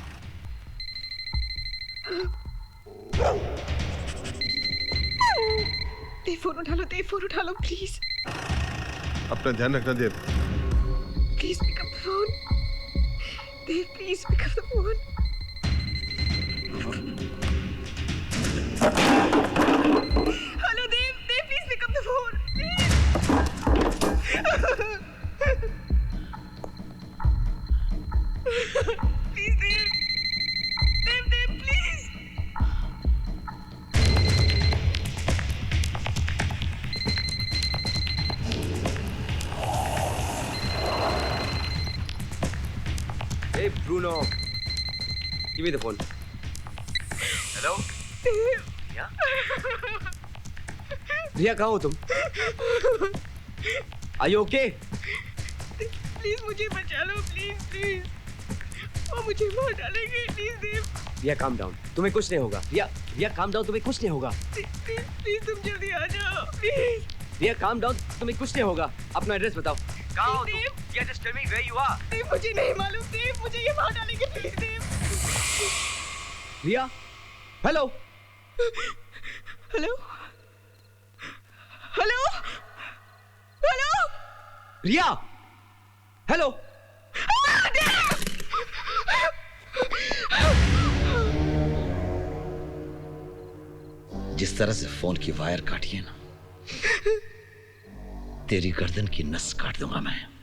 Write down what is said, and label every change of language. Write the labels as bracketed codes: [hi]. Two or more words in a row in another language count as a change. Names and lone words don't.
[hi] देव फोन उठा लो, देव फोन उठा लो प्लीज। अपना ध्यान रखना देव। [en] please pick up phone. Dev please pick up the phone. hello Dev, Dev please pick up the phone please. [hi] देव, देव, देव प्लीज। [en] Hey Bruno, give me the phone. Hello? [hi] रिया? रिया कहाँ हो तुम? [en] Are you okay? [hi] प्लीज मुझे बचा लो, प्लीज प्लीज। वो मुझे मार डालेंगे, प्लीज देव। [en] रिया calm down, [hi] तुम्हें कुछ नहीं होगा। रिया [en] calm down, [hi] तुम्हें कुछ नहीं होगा। प्लीज तुम जल्दी आ जाओ, प्लीज। [en] रिया calm down, [hi] तुम्हें कुछ नहीं होगा। अपना एड्रेस बताओ। कहाँ हो तुम? देव, [en] Yeah, just tell me where you are. [hi] देव मुझे नहीं मालूम, देव मुझे ये मार डालेंगे, प्लीज देव। रिया, हेलो [en] hello hello hello [hi] रिया, हेलो। जिस तरह से फोन की वायर काटी है ना, तेरी गर्दन की नस काट दूंगा मैं।